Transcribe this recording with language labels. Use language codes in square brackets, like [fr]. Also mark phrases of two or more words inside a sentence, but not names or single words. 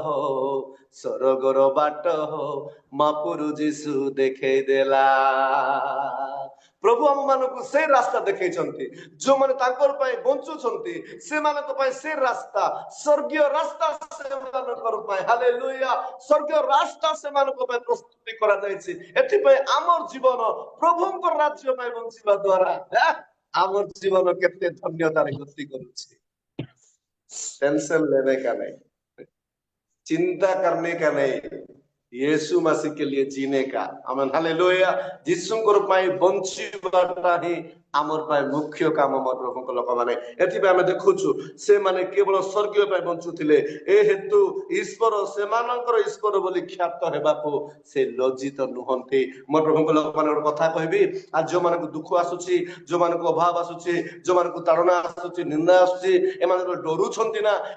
[or] ସରଗର ବାଟ ମାପୁରୁ ଯୀଶୁ ଦେଖେଇ ଦେଲା ପ୍ରଭୁ ଆମ ମାନଙ୍କୁ ସେ ରାସ୍ତା ଦେଖେଇଛନ୍ତି ଯୋଉମାନେ ତାଙ୍କର ପାଇଁ ବଞ୍ଚୁଛନ୍ତି ସେମାନଙ୍କ ପାଇଁ ସେ ରାସ୍ତା ସ୍ୱର୍ଗୀୟ ରାସ୍ତା ସେମାନଙ୍କର ପାଇଁ ହାଲେଲୁୟା ସ୍ୱର୍ଗୀୟ ରାସ୍ତା ସେମାନଙ୍କ ପାଇଁ ପ୍ରସ୍ତୁତି କରାଯାଇଛି ଏଥିପାଇଁ ଆମର ଜୀବନ ପ୍ରଭୁଙ୍କ ରାଜ୍ୟ ପାଇଁ ବଞ୍ଚିବା ଦ୍ୱାରା ଆମର ଜୀବନ କେତେ ଧନ୍ୟତାରେ ଗତି କରୁଛି [hi] टेंशन लेने का नहीं चिंता करने का नहीं यीशु मसीह के लिए जीने का आमेन हालेलुया [or] यीशुଙ୍କର ପାଇଁ ବଞ୍ଚିବାଟା ହିଁ ଆମର ପାଇଁ ମୁଖ୍ୟ କାମ ମୋର ପ୍ରଭୁଙ୍କ ଲୋକମାନେ ଏଥିପାଇଁ ଆମେ ଦେଖୁଛୁ ସେମାନେ କେବଳ ସ୍ୱର୍ଗୀୟ ପାଇଁ ବଞ୍ଚୁଥିଲେ ଏ ହେତୁ ଈଶ୍ୱର ସେମାନଙ୍କର ଈଶ୍ୱର ବୋଲି ଖ୍ୟାତ ହେବାକୁ ସେ ଲଜ୍ଜିତ ନୁହନ୍ତି ମୋର ପ୍ରଭୁଙ୍କ ଲୋକମାନେ ଗୋଟେ କଥା କହିବି ଆଉ ଯୋଉମାନଙ୍କୁ ଦୁଃଖ ଆସୁଛି ଯୋଉମାନଙ୍କୁ ଅଭାବ ଆସୁଛି ଯୋଉମାନଙ୍କୁ ତାଡ଼ନା ଆସୁଛି ନିନ୍ଦା ଆସୁଛି ଏମାନେ ଡରୁଛନ୍ତି ନା